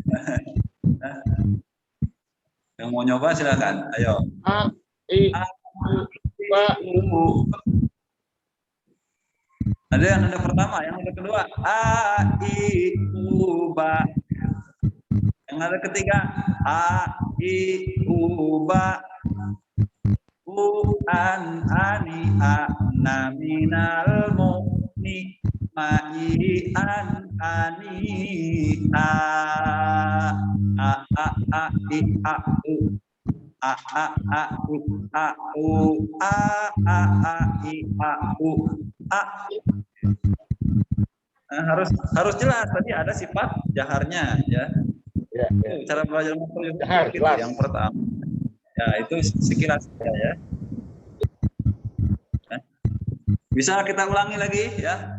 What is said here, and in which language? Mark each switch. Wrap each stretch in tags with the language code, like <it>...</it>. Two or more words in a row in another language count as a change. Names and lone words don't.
<id>Yang mau nyoba silakan. Ayo. A I U ba. Ada yang nada pertama, yang nada kedua A I U ba. Yang nada ketiga A I U ba. U an ani a na minal mu'ni ma i an ani a i a u a u a u a i a u a. Nah, harus jelas tadi ada sifat jaharnya ya. Ya, ya. Cara belajar makhraj Jahar, gitu, jelas. yang pertama. Ya, itu sekilas ya. Bisa kita ulangi lagi ya.</id>